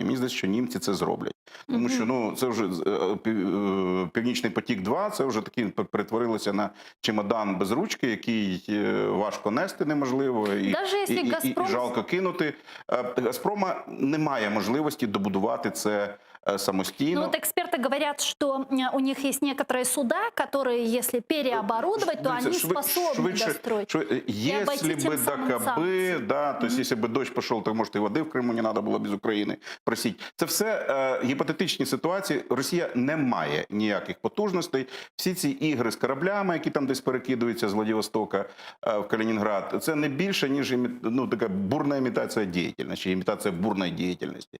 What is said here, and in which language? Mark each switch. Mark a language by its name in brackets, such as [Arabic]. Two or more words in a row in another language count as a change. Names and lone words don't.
[Ukrainian] Мені здається, що німці це зроблять. Тому що, це вже Північний потік-2, це вже таки перетворилося на чемодан без ручки, який важко нести неможливо і жалко кинути. Газпрома немає можливости добудувати це самостійно. [Russian] Вот эксперты говорят, что у них есть некоторые суда, которые, если переоборудовать, то они способны достроить. Если бы ДКБ, то есть если бы дощ пошел, то, может, и воды в Криму не надо [Ukrainian] було б з України просити. Це все гіпотетичні ситуації. Росія не має ніяких потужностей. Всі ці ігри з кораблями, які там десь перекидуються з Владивостока в Калінінград, це не більше, ніж така бурна імітація діяльності, імітація бурної діяльності.